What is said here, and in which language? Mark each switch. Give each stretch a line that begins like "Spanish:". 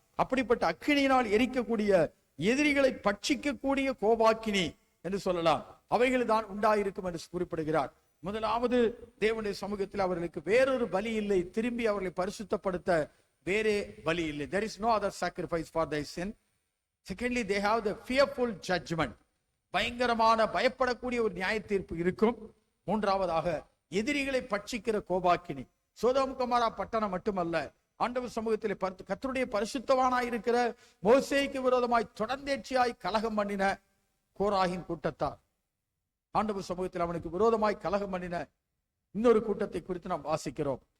Tamil: அப்படிப்பட்ட அக்கினியினால் எரிக்கக்கூடிய, எதிரிகளை பட்சிக்கக்கூடிய கோபாக்கினி என்று சொல்லலாம். அவைகள் தான் உண்டாயிருக்கும் என்று குறிப்பிடுகிறார். முதலாவது, தேவனுடைய சமூகத்தில் அவர்களுக்கு வேறொரு பலி இல்லை, திரும்பி அவர்களை பரிசுத்தப்படுத்த வேறே பலி இல்லை.
English: There is no other sacrifice for their sin. Secondly, they have the fearful judgment.
Tamil: பயங்கரமான பயப்படக்கூடிய ஒரு நியாய தீர்ப்பு இருக்கும். மூன்றாவதாக, எதிரிகளை பட்சிக்கிற கோபாக்கினி. சோதோம் கொமாரா பட்டணம் மட்டுமல்ல, ஆண்டவர் சமூகத்திலே கர்த்தருடைய பரிசுத்தவானாயிருக்கிற மோசேக்கு விரோதமாய் தொடர்ந்தேர்ச்சியாய் கலகம் பண்ணின கோராகின் கூட்டத்தார், ஆண்டவர் சமூகத்தில் அவனுக்கு விரோதமாய் கலகம் பண்ணின இன்னொரு கூட்டத்தை குறித்து நாம் வாசிக்கிறோம்.